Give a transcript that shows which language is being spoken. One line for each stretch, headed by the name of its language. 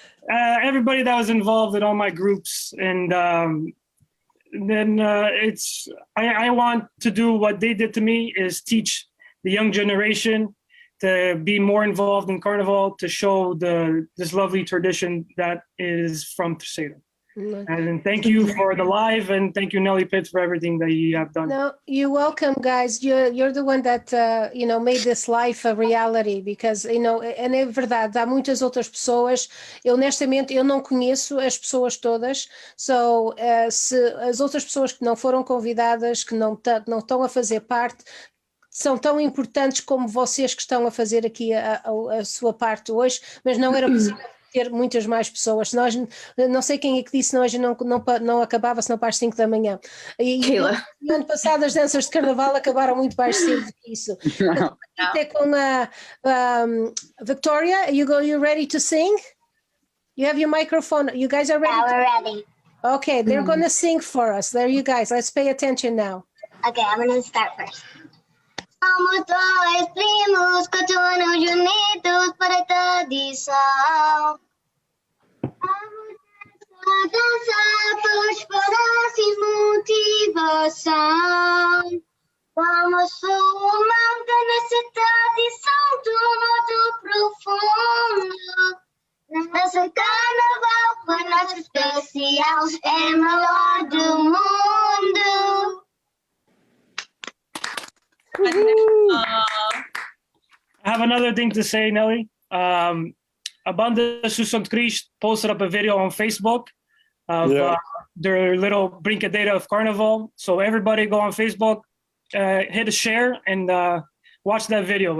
English: Everybody that was involved in all my groups, and then I want to do what they did to me, is teach the young generation to be more involved in Carnival, to show this lovely tradition that is from Terceira. And thank you for the live, and thank you, Nellie Pedro, for everything that you have done. No, you're welcome, guys. You're the one that made this life a reality, because and
Portuguese: é verdade, há muitas outras pessoas. Eu honestamente eu não conheço as pessoas todas. Se as outras pessoas que não foram convidadas, que não estão a fazer parte, são tão importantes como vocês que estão a fazer aqui a sua parte hoje, mas não era possível ter muitas mais pessoas. Nós, não sei quem é que disse, hoje não acabava senão para as 5 da manhã. E no ano passado as danças de Carnaval acabaram muito mais cedo do que isso. Até com a
English: Victoria, you ready to sing? You have your microphone. You guys are ready? Yeah, we're ready. Okay, they're going to sing for us. There you guys. Let's pay attention now. Okay, I'm going to start first.
Portuguese: Somos dois primos, continuamos unidos para a tradição. A dança por esperança e motivação. Vamos somando nessa tradição do modo profundo. Nosso carnaval foi nosso especial, é o melhor do mundo.
English: I have another thing to say, Nellie. A banda Susont Christ posted up a video on Facebook of their little brincadeira of Carnival. So everybody go on Facebook, hit a share, and watch that video.